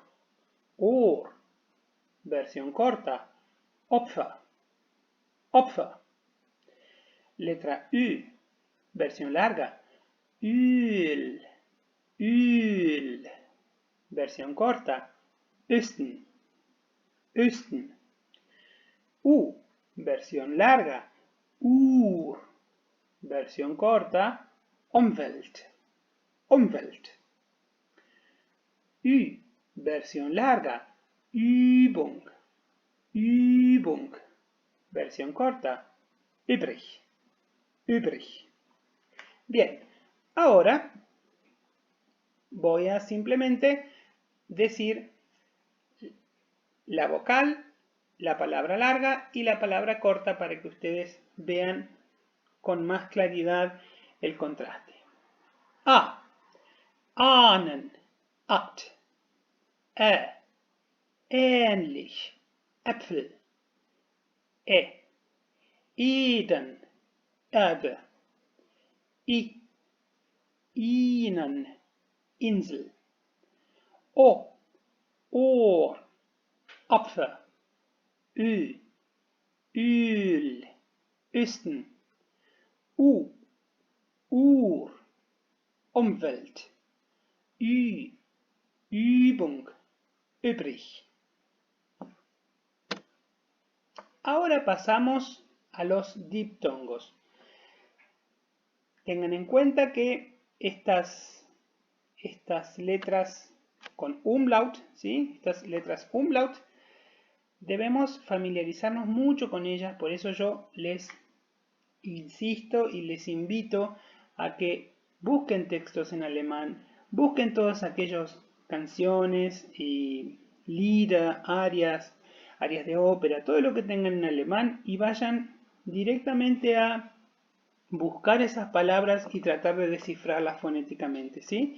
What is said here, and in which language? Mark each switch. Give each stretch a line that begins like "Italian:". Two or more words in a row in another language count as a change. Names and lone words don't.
German: Ohr.
Spanish: Versión corta.
German: Opfer. Opfer.
Spanish: Letra Ü. Versión larga.
German: Öl. Öl.
Spanish: Versión corta.
German: Osten. Osten. U.
Spanish: Versión larga. Ur. Versión corta.
German: Umwelt. Umwelt. Ü.
Spanish: Versión larga.
German: Übung. Übung.
Spanish: Versión corta.
German: Übrig. Übrig.
Spanish: Bien, ahora voy a simplemente decir la vocal, la palabra larga y la palabra corta para que ustedes vean con más claridad el contraste.
German: A. Ahnen. Act. Ähnlich. Äpfel. Eden. Erde. Ihnen. Insel. Ohr. Apfel. Öl. Osten. Ur. Umwelt. Übung. Übrig.
Spanish: Ahora pasamos a los diptongos. Tengan en cuenta que estas letras con umlaut, ¿sí? Estas letras umlaut, debemos familiarizarnos mucho con ellas, por eso yo les insisto y les invito a que busquen textos en alemán, busquen todas aquellas canciones y Lieder, arias de ópera, todo lo que tengan en alemán y vayan directamente a buscar esas palabras y tratar de descifrarlas fonéticamente, ¿sí?